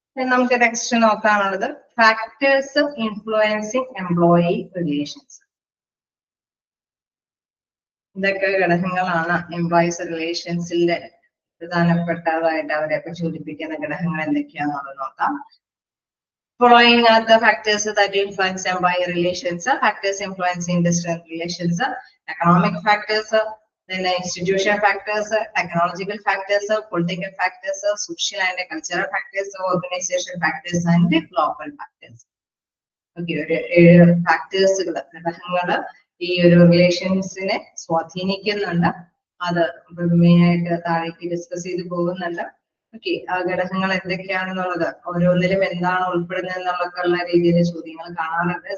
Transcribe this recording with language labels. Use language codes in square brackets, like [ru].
[ml] നമുക്ക് next നോക്കാനുള്ളത് factors influencing employee relations. ഇതൊക്കെ ഘടകങ്ങളാണ് എംപ്ലോയീസ് റിലേഷൻസിന്റെ പ്രധാനപ്പെട്ടതായിട്ട് അവരെ സൂചിപ്പിക്കുന്ന ഘടകങ്ങൾ എന്തൊക്കെയാണെന്നുള്ളത് നോക്കാം. [en] Following are the factors that influence employee relations, factors influencing industrial relations, economic factors, then institutional factors, technological factors, political factors, social and cultural factors, organization factors, and local factors. [ml] Okay, factors ഘടകങ്ങൾ ഈ ഒരു റിലേഷൻസിനെ സ്വാധീനിക്കുന്നുണ്ട്. അത് main ആയിട്ട് താഴേക്ക് discuss ചെയ്ത് പോകുന്നുണ്ട്. Okay, ആ ഘടകങ്ങൾ എന്തൊക്കെയാണെന്നുള്ളത് ഓരോന്നിലും എന്താണ് ഉൾപ്പെടുന്നത് എന്നുള്ളൊക്കെയുള്ള രീതിയിൽ ചോദ്യങ്ങൾ കാണാറുണ്ട്.